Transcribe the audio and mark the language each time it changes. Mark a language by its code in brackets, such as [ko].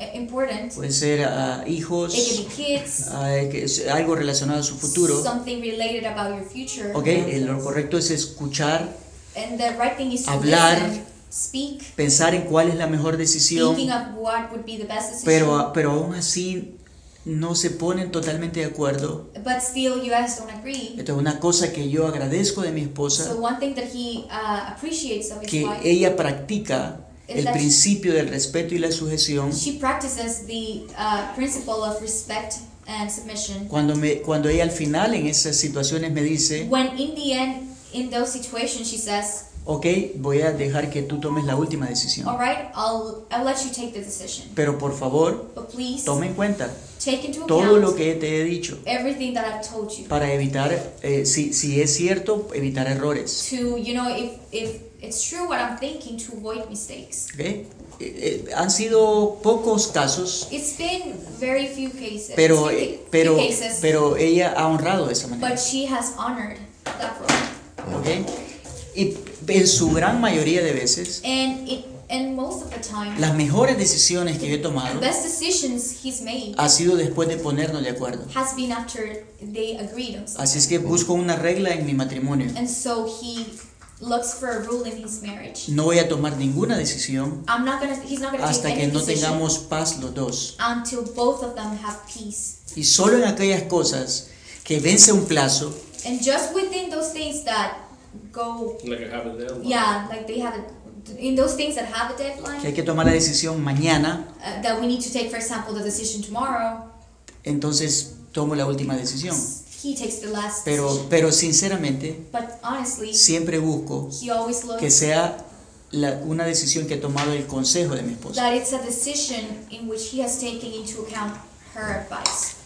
[en] important, [es] puede ser hijos [en] it can be kids, [es] algo relacionado a su futuro [en] something related about your future, [es] okay, lo correcto es escuchar [en] and the right thing is to [es] hablar [en] listen, speak, [es] pensar en cuál es la mejor decisión, [en] thinking of what would be the best decision, [es] pero aún así no se ponen totalmente de acuerdo. [en] But still, you guys don't agree. [es] Esto es una cosa que yo agradezco de mi esposa. [en] So one thing that he appreciates of his [es] que [en] wife, [es] ella practica el principio del respeto y la sujeción. [en] She practices the principle of respect and submission. [es] Cuando ella al final en esas situaciones me dice. [en] When in the end, in those situations, she says. [es] Okay, voy a dejar que tú tomes la última decisión. [en] All right, I'll let you take the decision. [es] Pero por favor, [en] but please, [es] tome en cuenta [en] take into [es] todo lo que te he dicho. [en] Everything that I've told you. [es] Para evitar, si es cierto, evitar errores. [en] To, you know, if it's true what I'm thinking, to avoid mistakes. [es] Okay. Han sido pocos casos. [en] It's been very few cases. [es] Pero ella ha honrado de esa manera. [en] But she has honored that role. [es] Okay. Y en su gran mayoría de veces [en] and most of the time, [es] las mejores decisiones que he tomado [en] best decisions he's made, [es] ha sido después de ponernos de acuerdo [en] has been after they agreed on [es] así es que busco una regla en mi matrimonio [en] and so he looks for a rule in his marriage. [es] No voy a tomar ninguna decisión [en] I'm not gonna, he's not gonna [es] hasta [en] take [es] que no tengamos paz los dos [en] until both of them have peace. [es] Y solo en aquellas cosas que vence un plazo [en] and just within those things that go like I have a deadline. Yeah, like they have a, in those things that have a deadline. [es] Que hay que tomar la decisión mañana. [en] That we need to take, for example, the decision tomorrow. [es] Entonces tomo la última decisión. [en] He takes the last. [es] Pero sinceramente. [en] But honestly. [es] Siempre busco. [en] He always looks. [es] Que sea una decisión que ha tomado el consejo de mi esposa. [en] That it's a decision in which he has taken into account her advice.